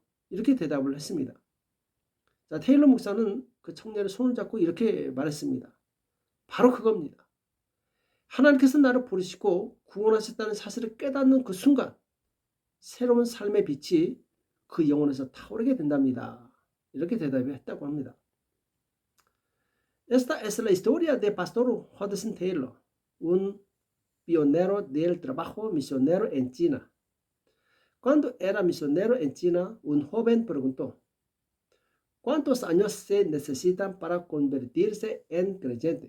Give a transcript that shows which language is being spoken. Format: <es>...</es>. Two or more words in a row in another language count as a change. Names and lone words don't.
<ko>이렇게 대답을 했습니다. 자, 테일러 목사는 그 청년의 손을 잡고 이렇게 말했습니다. 바로 그겁니다. 하나님께서 나를 부르시고 구원하셨다는 사실을 깨닫는 그 순간 새로운 삶의 빛이 그 영혼에서 타오르게 된답니다. 이렇게 대답했다고 합니다.</ko> <es>Esta es la historia de Pastor Hudson Taylor, un pionero del trabajo misionero en China. Cuando era misionero en China, un joven preguntó, ¿cuántos años se necesitan para convertirse en creyente?</es>